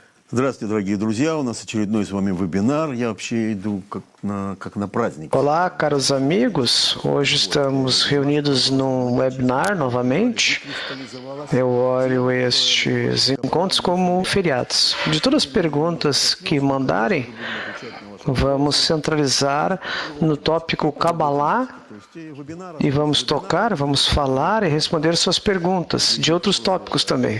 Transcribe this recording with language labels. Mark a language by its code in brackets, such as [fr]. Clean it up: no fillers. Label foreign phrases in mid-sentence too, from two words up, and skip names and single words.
[ru] Здравствуйте, дорогие друзья. У нас очередной с вами вебинар. Я вообще иду как на праздник. [pt] Olá, caros amigos. Hoje estamos reunidos num webinar novamente. Eu olho estes encontros como feriados. De todas as perguntas que mandarem, vamos centralizar no tópico Kabbalah e vamos tocar, vamos falar e responder suas perguntas de outros tópicos também.